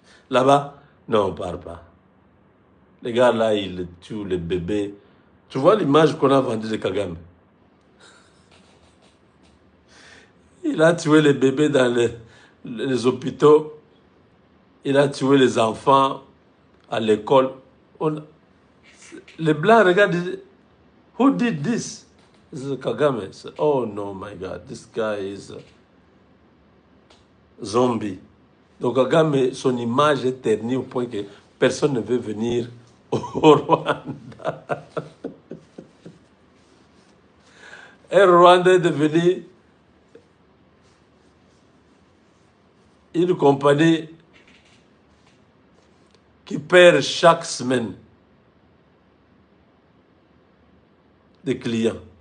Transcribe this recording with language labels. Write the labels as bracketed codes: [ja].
[fr] Là-bas, non, on ne parle pas. Les gars, là, ils tuent les bébés. Tu vois l'image qu'on a vendue de Kagame? Il a tué les bébés dans les hôpitaux. Il a tué les enfants à l'école. Les Blancs regardent, [en] who did this? This is Kagame. Oh no, my God, this guy is a zombie. [fr] Donc Kagame, son image est ternie au point que personne ne veut venir au Rwanda. Et le Rwanda est devenu une compagnie qui perd chaque semaine des clients.